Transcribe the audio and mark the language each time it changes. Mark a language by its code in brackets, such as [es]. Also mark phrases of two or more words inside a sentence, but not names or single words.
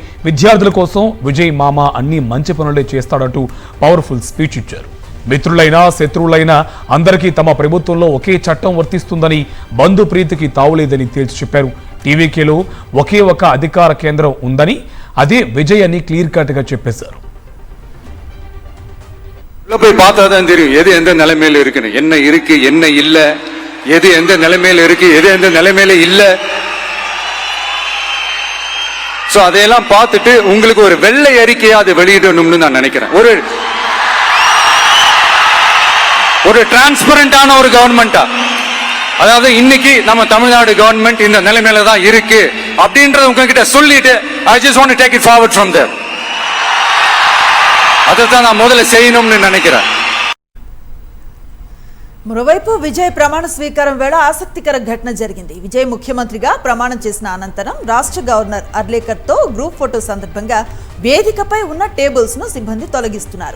[te] విద్యార్థుల కోసం విజయ్ మామ అన్ని మంచి పనులే చేస్తాడంటూ [en] powerful speech [te] ఇచ్చారు. మిత్రులైనా శత్రువులైనా అందరికీ తమ ప్రభుత్వంలో ఒకే చట్టం వర్తిస్తుందని, బంధు ప్రీతికి తావులేదని తేల్చి చెప్పారు. టీవీకేలో ఒకే ఒక అధికార కేంద్రం ఉందని, అదే విజయ్ అని [en] clear cut [te] గా చెప్పేశారు. [ta] போய் பார்த்தாதான் தெரியும் எது எந்த நிலைமையில இருக்குன்னு, என்ன இருக்கு என்ன இல்ல, எது எந்த நிலைமையில இருக்கு எது எந்த நிலைமையில இல்ல. சோ அதையெல்லாம் பார்த்துட்டு உங்களுக்கு ஒரு வெள்ளை அறிக்கையா அதை வெளியிடணும்னு நான் நினைக்கிறேன். ஒரு டிரான்ஸ்பரண்டான ஒரு கவர்மெண்டா, அதாவது இன்னைக்கு நம்ம தமிழ்நாடு கவர்மெண்ட் இந்த நிலைமையில தான் இருக்கு அப்படின்றத உங்ககிட்ட சொல்லிட்டு [en] I just want to take it forward from there. అదొక నా మొదలు చేయనుంని నిனைக்கிறேன். [te] మరోవైపు విజయ్ ప్రమాణ స్వీకారం వేళ ఆసక్తికర ఘటన జరిగింది. విజయ్ ముఖ్యమంత్రిగా ప్రమాణం చేసిన అనంతరం రాష్ట్ర గవర్నర్ అర్లేకర్తో [en] group photo [te] సందర్భంగా వేదికపై ఉన్న టేబుల్స్ ను సిబ్బంది తొలగిస్తున్నారు.